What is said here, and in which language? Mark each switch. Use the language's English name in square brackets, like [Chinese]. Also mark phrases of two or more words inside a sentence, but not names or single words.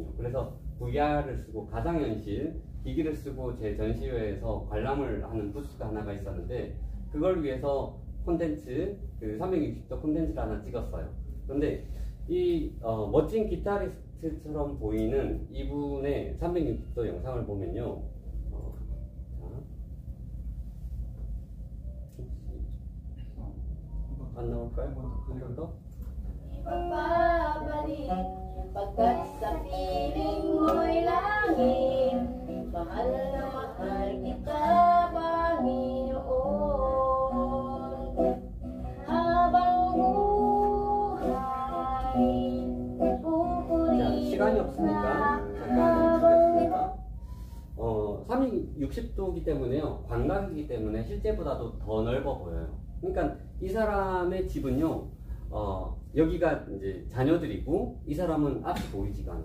[Korean] 그래서 VR을 쓰고 가상현실 기기를 쓰고 제 전시회에서 관람을 하는 부스가 하나가 있었는데 그걸 위해서 콘텐츠, 360도 콘텐츠를 하나 찍었어요. 그런데 이 멋진 기타리스트처럼 보이는 이분의 360도 영상을 보면요. 안 나올까요? 한 번 더? [Filipino] Ipagpapalik pagkat sa piling mo'y langit mahal na mahal kita Panginoon habang buhay pupurihin [Korean] 시간이 없으니까 잠깐 멈추겠습니다. 360도이기 때문에요. 광각이기 때문에 실제보다도 더 넓어 보여요. 그러니까 이 사람의 집은요. 여기가 이제 자녀들이고 이 사람은 앞이 보이지가 않아요.